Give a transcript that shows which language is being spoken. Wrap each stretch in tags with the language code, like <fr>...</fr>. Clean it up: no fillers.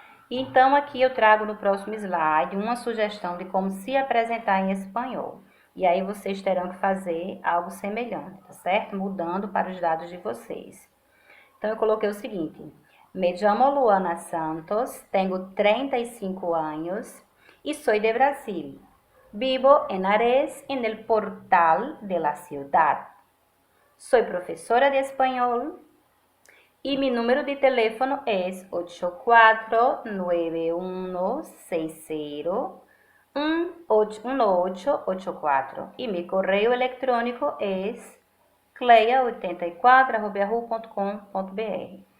<pt>Então, aqui eu trago no próximo slide uma sugestão de como se apresentar em espanhol. E aí vocês terão que fazer algo semelhante, tá certo? Mudando para os dados de vocês. Então, eu coloquei o seguinte. Me chamo Luana Santos, tenho 35 anos e sou de Brasil.</pt> <es>Vivo en Ares, en el portal de la ciudad.</es> <pt>Soy professora de espanhol. E meu número de telefone é 8491601884. E meu correio eletrônico é cleia84@yahoo.com.br.</pt>